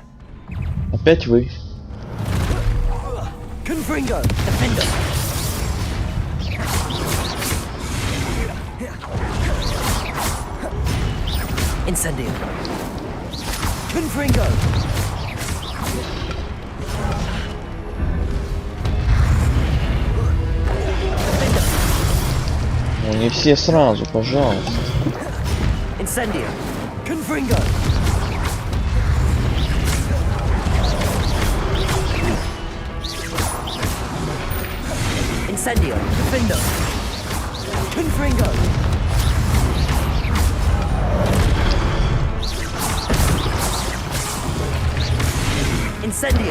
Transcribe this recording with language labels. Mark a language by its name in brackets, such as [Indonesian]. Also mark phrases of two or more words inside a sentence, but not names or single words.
[Russian] Опять вы. [Latin] Confringo. Defender. Incendio. Confringo. [Russian] Ну не все сразу, пожалуйста. [Latin] Incendio. Confringo. Incendio. Defender. Confringo. Incendio.